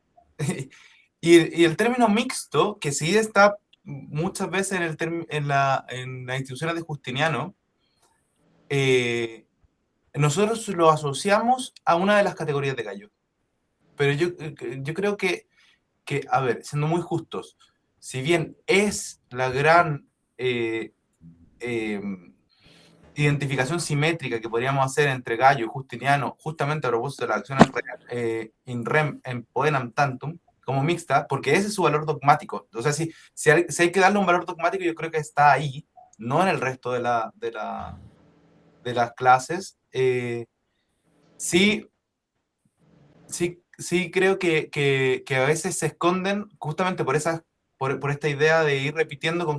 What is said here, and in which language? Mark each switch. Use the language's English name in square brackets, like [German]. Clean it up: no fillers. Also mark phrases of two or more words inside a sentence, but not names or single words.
[Spanish] y el término mixto, que sí está muchas veces en las instituciones de Justiniano, nosotros lo asociamos a una de las categorías de Gallo. Pero yo creo que, a ver, siendo muy justos, si bien es la gran identificación simétrica que podríamos hacer entre Gallo y Justiniano, justamente a propósito de las acciones [Latin] in rem en poenam tantum, [Spanish] como mixta, porque ese es su valor dogmático. O sea, si hay que darle un valor dogmático, yo creo que está ahí, no en el resto de las clases. Sí creo que a veces se esconden justamente por esta idea de ir repitiendo.